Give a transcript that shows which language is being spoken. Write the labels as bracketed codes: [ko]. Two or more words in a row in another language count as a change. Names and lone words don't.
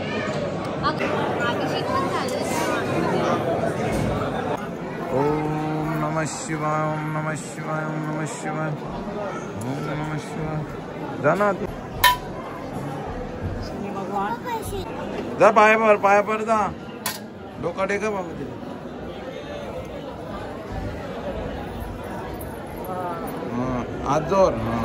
[sa] ओम नमः शिवाय, ओम नमः शिवाय, ओम नमः शिवाय, ओम नमः शिवाय. [mr] जा ना तू, जा पायावर जा. डोका टेका बाबा तिथे. हात जोर.